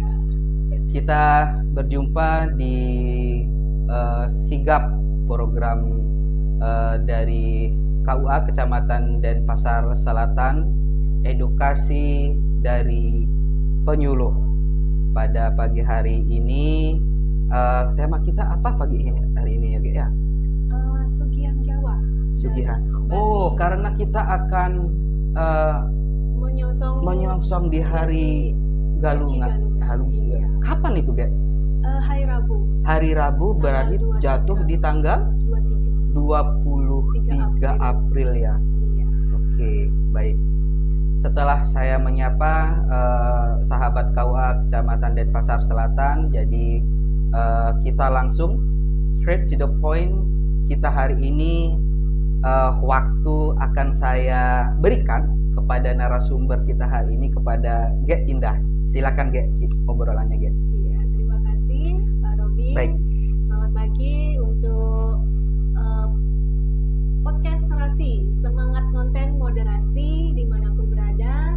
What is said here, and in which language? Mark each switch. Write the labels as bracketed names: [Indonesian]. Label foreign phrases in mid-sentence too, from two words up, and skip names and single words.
[Indonesian] Kita berjumpa di sigap program dari KUA Kecamatan Denpasar Selatan, edukasi dari penyuluh. Pada pagi hari ini tema kita apa pagi hari ini ya? Sugihan Jawa. Sugihan. Oh, karena kita akan menyongsong di hari Galungan. Iya. Kapan itu, Ge? Hari Rabu. Hari Rabu berarti jatuh di tanggal 23 April ya. Iya. Oke, baik. Setelah saya menyapa sahabat KUA Kecamatan Denpasar Selatan, jadi kita langsung [English] straight to the point. [Indonesian] Kita hari ini waktu akan saya berikan kepada narasumber kita hari ini, kepada Ge Indah. Silakan Ge, obrolannya Ge. Iya, terima kasih Pak Robi. Baik. Selamat pagi untuk podcast Serasi, semangat konten moderasi dimanapun berada.